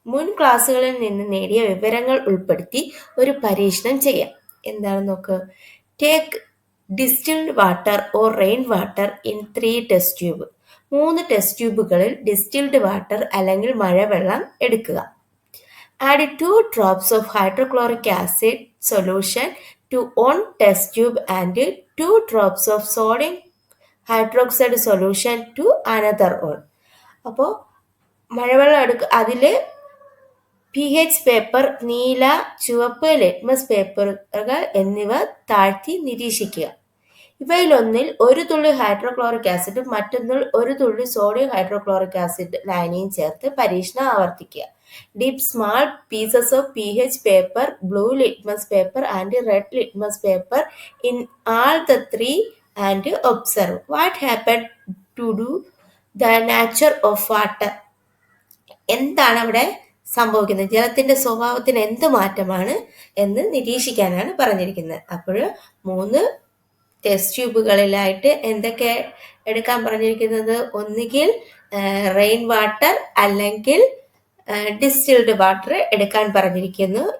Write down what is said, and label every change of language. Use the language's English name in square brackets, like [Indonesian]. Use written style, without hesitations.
[Malayalam] മുൻ ക്ലാസ്സുകളിൽ നിന്ന് നേടിയ വിവരങ്ങൾ ഉൾപ്പെടുത്തി ഒരു പരീക്ഷണം ചെയ്യാം. എന്താണെന്ന് നോക്ക്. [English] Take distilled water or rain water in 3 test tube. [Malayalam] 3 test ട്യൂബുകളിൽ distilled water അല്ലെങ്കിൽ മഴവെള്ളം എടുക്കുക. [English] Add 2 drops of hydrochloric acid solution to one test tube and 2 drops of sodium hydroxide solution to another one. [Malayalam] അപ്പോൾ മഴവെള്ളം അതിൽ pH paper, നീല, ചുവപ്പ് litmus പേപ്പറുകൾ എന്നിവ താഴ്ത്തി നിരീക്ഷിക്കുക. ഇവയിലൊന്നിൽ 1 തുള്ളി ഹൈഡ്രോക്ലോറിക് ആസിഡും മറ്റൊന്നിൽ 1 തുള്ളി സോഡിയം ഹൈഡ്രോക്ലോറിക് ആസിഡ് ലായനിയും ചേർത്ത് പരീക്ഷണം ആവർത്തിക്കുക. [English] Dip small pieces of pH paper, blue litmus paper and red litmus paper in all the 3 and observe what happened to the nature of water. [Malayalam] എന്താണ് അവിടെ സംഭവിക്കുന്നത്? ജലത്തിന്റെ സ്വഭാവത്തിന് എന്ത് മാറ്റമാണ് എന്ന് നിരീക്ഷിക്കാനാണ് പറഞ്ഞിരിക്കുന്നത്. അപ്പോൾ 3 ടെസ്റ്റ് ട്യൂബുകളിലായിട്ട് എന്തൊക്കെ എടുക്കാൻ പറഞ്ഞിരിക്കുന്നത്? ഒന്നുകിൽ റെയിൻ വാട്ടർ അല്ലെങ്കിൽ ഡിസ്റ്റിൽഡ് വാട്ടർ എടുക്കാൻ പറഞ്ഞിരിക്കുന്നു.